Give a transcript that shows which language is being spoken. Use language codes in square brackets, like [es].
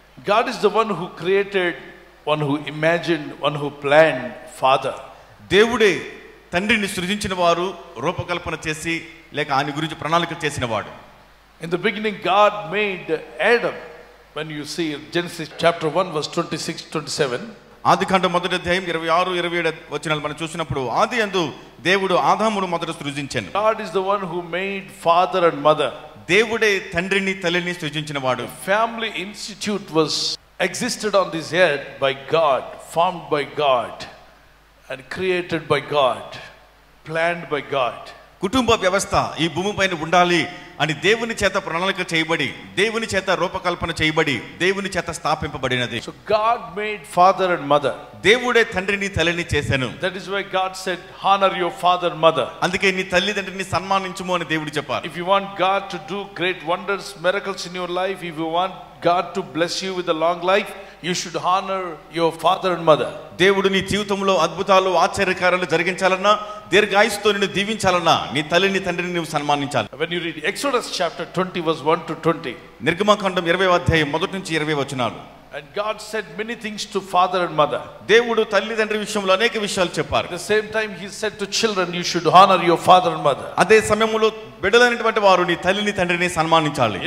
[en] God is the one who created, one who imagined, one who planned father. [te] దేవుడే తండ్రిని సృజించిన వారు, రూపకల్పన చేసి లేక ఆయన గురించి ప్రణాళిక చేసిన వాడు. [en] In the beginning God made Adam. When you see Genesis chapter 1 verse 26-27, [te] ఆదికాండం మొదటి అధ్యాయం 26-27 వచనాలు మనం చూసినప్పుడు ఆది యందు దేవుడు ఆదామును మొదట సృజించెను. [en] God is the one who made father and mother. [te] దేవుడే తండ్రిని తల్లిని సృజించిన వాడు. [en] Family institute was existed on this earth by God, formed by God and created by God, planned by God. [te] కుటుంబ వ్యవస్థ ఈ భూమిపైన ఉండాలి అని దేవుని చేత ప్రణాళిక చేయబడి, దేవుని చేత రూపకల్పన చేయబడి, దేవుని చేత స్థాపింపబడినది. [en] So God made father and mother. [te] దేవుడే తండ్రిని తల్లిని చేశాను. [en] That is why God said, honor your father and mother. [te] అందుకే నీ తల్లిదండ్రులని సన్మానించుము అని దేవుడు చెప్పారు. [en] If you want God to do great wonders, miracles in your life, if you want God to bless you with a long life, you should honor your father and mother. [te] దేవుడు నీ జీవితంలో అద్భుతాలు ఆశ్చర్యకార్యాలు జరిగించాలన్నా, దీర్ఘాయుస్సుతో నిన్ను దీవించాలన్నా నీ తల్లిని తండ్రిని నువ్వు సన్మానించాలి. [en] When you read Exodus chapter 20 verse 1-20, [te] నిర్గమకాండం 20వ అధ్యాయం 1 నుంచి 20 వచనాలు, [en] and God said many things to father and mother. [te] దేవుడు తల్లిదండ్రి విషయంలో అనేక విషయాలు చెప్పారు. [en] At the same time he said to children, you should honor your father and mother. [te] అదే సమయంలో బిడ్డలైనటువంటి వారు నీ తల్లిని తండ్రిని సన్మానించాలి.